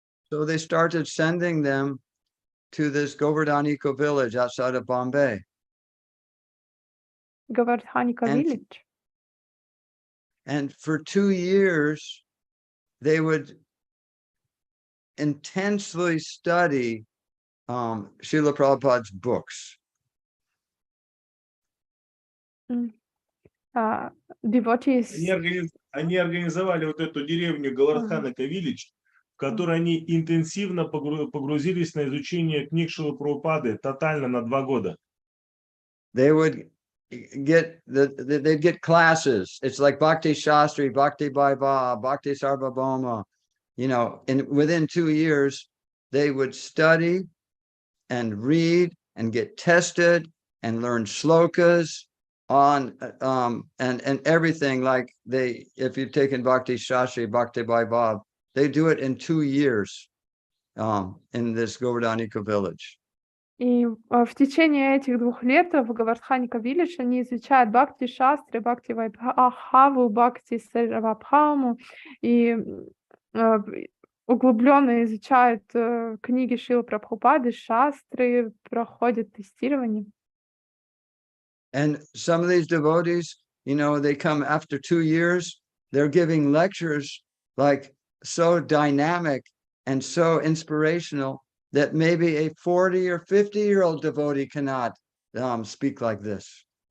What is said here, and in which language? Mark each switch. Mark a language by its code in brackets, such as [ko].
[en] So they started sending them to this Govardhaniko village outside of Bombay. Govardhaniko village. And for 2 years, they would intensely study Srila Prabhupada's books. Devotees. [ru] Они организовали вот эту деревню Govardhaniko Village, в которой они интенсивно погрузились на изучение книг Шрилы Прабхупады тотально на 2 года. [en] They would they'd get classes. It's like Bhakti Shastri, Bhakti Vaibhava, Bhakti Sarvabhauma. And within 2 years, they would study and read and get tested and learn shlokas on and everything. Like if you've taken Bhakti Shastri, Bhakti Vaibhava, they do it in 2 years in this Govardhaniko village. [ru] И в течение этих 2 лет в Govardhaniko Village они изучают Бхакти Шастры, Бхакти Вайбхаву, Бхакти Сарвабхауму и углубленно изучают книги Шрилы Прабхупады, шастры, проходят тестирование. [en] And some of these devotees, they come after 2 years, they're giving lectures like so dynamic and so inspirational that maybe a 40 or 50-year-old devotee cannot speak like this.